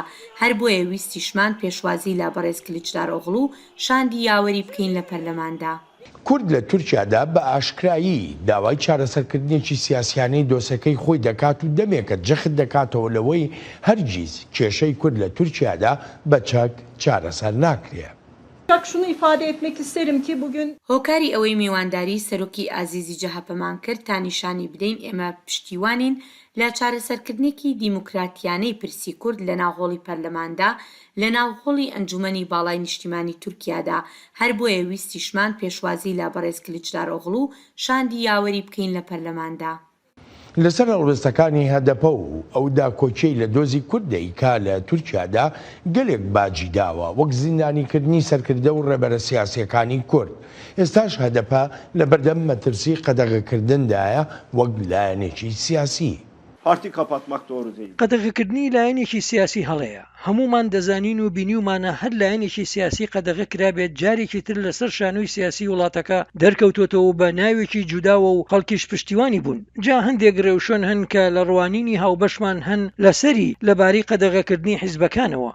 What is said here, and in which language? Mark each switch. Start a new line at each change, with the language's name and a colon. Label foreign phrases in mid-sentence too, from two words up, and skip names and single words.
Central Kurdish: هەر بۆیە ویستیشمان پێشوازی لە بەڕێز کلیچداروغڵو شاندی یاوەری بکەین لە پەرلەماندا. کورد لە تورکیادا بە ئاشکرایی داوای چارەسەرکردنێکی سیاسیانەی دۆسەکەی خۆی دەکات و دەمێکە جەخت دەکاتەوە لەوەی هەرگیز کێشەی کورد لە تورکیادا بە چەک چارەسەر ناکرێت.
Turkish: Şunu ifade etmek isterim ki bugün
Central Kurdish: هۆکاری ئەوەی میوانداری سەرۆکی ئازیزی جەهەپەمان کرد تا نیشانی بدەین ئێمە پشتیوانین لە چارەسەرکردنێکی دیموکراتیانەی پرسی کورد لە ناوهۆڵی پەرلەماندا لە ناوهۆڵی ئەنجومەنی باڵای نیشتیمانی تورکیادا. هەر بۆیە ویستیشمان پێشوازی لە بەڕێز کلیچداروغڵو شاندی یاوەری بکەین لە پەرلەماندا. لەسەر هەڵوێستەکانی هەدەپە و ئەودا کۆچەی لە دۆزی کوردەی کا لە تورکیادا گەلێک باجی داوە وەک زیندانیکردنی سەرکردە و ڕێبەرە سیاسیەکانی کورد. ئێستاش هەدەپە لە بەردەم مەترسی قەدەغەکردندایە وەک لایەنێکی سیاسی.
Turkish: Parti kapatmak doğru değil.
Central Kurdish: قەدەغەکردنی لایەنێکی سیاسی هەڵەیە. هەمومان دەزانین و بینیومانە هەر لایەنێکی سیاسی قەدەغە کرابێت جارێکی تر لەسەر شانۆی سیاسی وڵاتەکە دەرکەوتوتەوە بە ناوێکی جوداوە و خەڵکیش پشتیوانی بوون. جا هەندێک ڕێوشۆن هەن کە لە ڕوانینی هاوبەشمان هەن لەسەری لەبارەی قەدەغەکردنی حیزبەکانەوە.